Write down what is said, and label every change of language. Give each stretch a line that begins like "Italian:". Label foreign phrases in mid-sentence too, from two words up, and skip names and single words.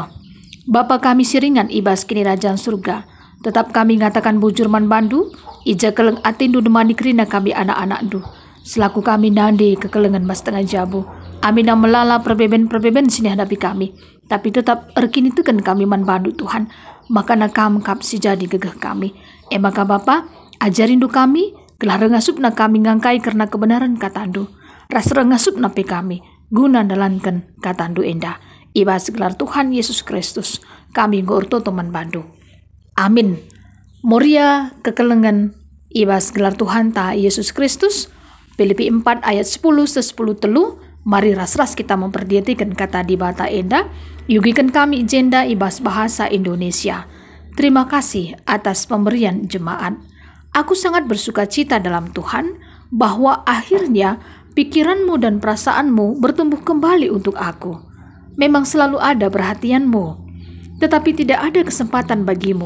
Batak Karo: Bapa kami siringan ibas kini rajaan surga, tetap kami ngatakan bujur man bandu, ija keleng atindu demani kerina kami anak-anak du. Selaku kami nande kekelengan bas tengah jabu, amin yang melala perbeben sini hadapi kami. Tapi tetap erkini itu kan kami man bandu Tuhan. Maka nak kap si jadi gegeh kami. Maka Bapa ajarin du kami, gelah rengasup na kami ngangkai karena kebenaran katandu. Ras rengasup na pe kami, guna dalankan katandu endah. Iba segelar Tuhan Yesus Kristus, kami ngorto teman bandu. Amin. Moria kekelengan iba segelar Tuhan ta Yesus Kristus. Filipi 4 ayat 10-10 telu. Mari ras-ras kita memperdiatikan kata di bata enda. Yugikan kami jenda ibas bahasa Indonesia.
Indonesian: Terima kasih atas pemberian jemaat. Aku sangat bersuka cita dalam Tuhan bahwa akhirnya pikiranmu dan perasaanmu bertumbuh kembali untuk aku. Memang selalu ada perhatianmu, tetapi tidak ada kesempatan bagimu.